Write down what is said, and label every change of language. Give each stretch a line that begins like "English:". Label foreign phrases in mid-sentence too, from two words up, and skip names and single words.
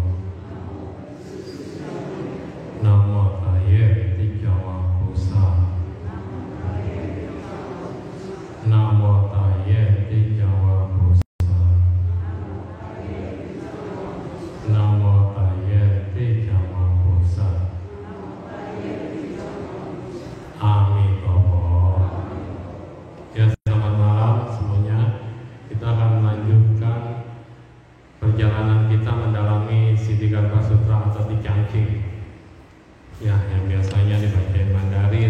Vietnamese: Nam mô Đại Yết Thích Ca Bồ Tát. Nam mô Đại Yết Thích Ca Bồ Tát. Nam mô Đại Yết Thích Ca Bồ Tát.
Indonesian: Amitabha. Ya, selamat malam semuanya. Kita akan melanjutkan perjalanan kita mendalami Siddhigarbha Sutra atau Ticangking. Ya, yang biasanya dibacain Mandarin.